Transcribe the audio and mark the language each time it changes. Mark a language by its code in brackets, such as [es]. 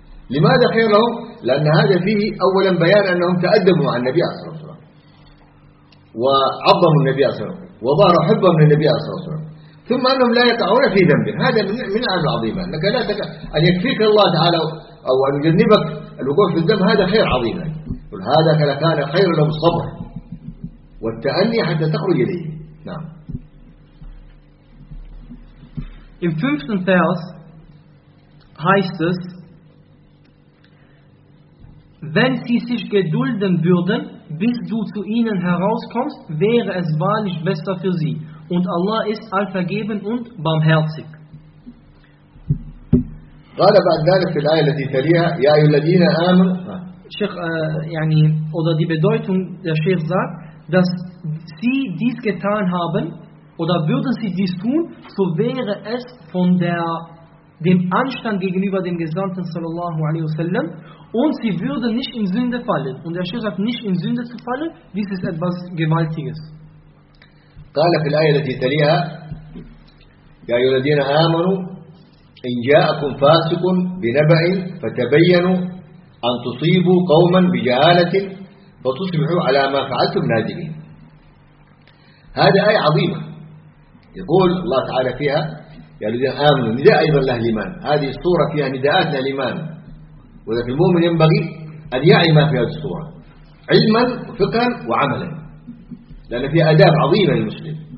[ar] لماذا خير لهم؟ لأن هذا فيه أولا بيان أنهم تأدبوا مع النبي صلى الله عليه وسلم وعظموا النبي صلى الله عليه وسلم وظهروا حبهم للنبي صلى الله عليه وسلم، ثم أنهم لا يقعون في ذنب. هذا من عز عظيمة أنك لا تقع، أن يكفيك الله تعالى أو أن يجنبك الوقوع في الذنب، هذا خير عظيم. قل هذا كان خير لهم الصبر والتأني حتى تخرج إليه. نعم. [de] Im fünften Vers heißt es: Wenn sie sich gedulden würden, bis du zu ihnen herauskommst, wäre es wahrlich besser für sie. Und Allah ist allvergeben und barmherzig. [ar] قال بعد ذلك في الآية التي تليها يا أيها الذين آمنوا. شيخ يعني [de] oder die Bedeutung der Sheikh sagt, dass sie dies getan haben oder würden sie dies tun, so wäre es von dem Anstand gegenüber dem Gesandten sallallahu alaihi wasallam und sie würden nicht in Sünde fallen. Und der Sheikh sagt, nicht in Sünde zu fallen, dies ist etwas Gewaltiges. [ar] قال في الآية التي تليها يا أيها الذين آمنوا إن جاءكم فاسق بنبأ فتبينوا أن تصيبوا قوما بجهالة فتصبحوا على ما فعلتم نادمين. هذا آية عظيمة، يقول الله تعالى فيها يا الذين آمنوا، نداء أيضا له الإيمان، هذه الصورة فيها نداءات للإيمان، ولكن المؤمن ينبغي أن يعي ما في هذه الصورة علما وفقها وعملا، لأن فيها أداب عظيمة للمسلم.